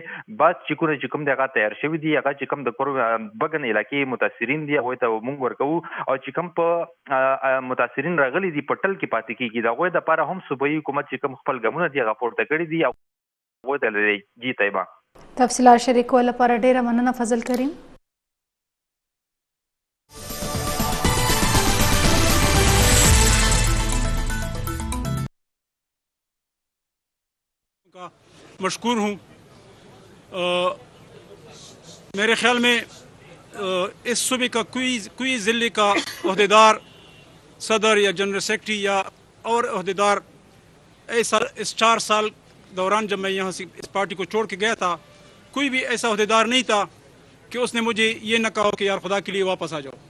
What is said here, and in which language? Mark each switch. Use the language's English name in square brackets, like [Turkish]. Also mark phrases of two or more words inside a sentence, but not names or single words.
[Pashto] بعض چې کوم دی هغه تیار شوي دي هغه چې کوم د بګن علاقې متاثرین دي هغوی ته موږ ورکوو او چې کوم په متاثرین راغلي دي په ټل کې پاتې کېږي د هغوی دپاره هم صوبایي حکومت چې کوم خپل ګامونه دي هغه پورته کړي دي هغوی ته لري. جی طیبه، تفصیلات شریکولو لپاره ډېره مننه فضل کریم. [Urdu] مشکور ہوں. میرے خیال میں اس صوبے کا کوئی ضلع کا عہدیدار صدر یا جنرل سیکرٹری یا اور عہدیدار ایسا اس 4 سال دوران جب میں یہاں سے اس پارٹی کو چھوڑ کے گیا تھا کوئی بھی ایسا عہدیدار نہیں تھا کہ اس نے مجھے یہ نہ کہا کہ یار خدا کے لیے واپس آ جاؤ.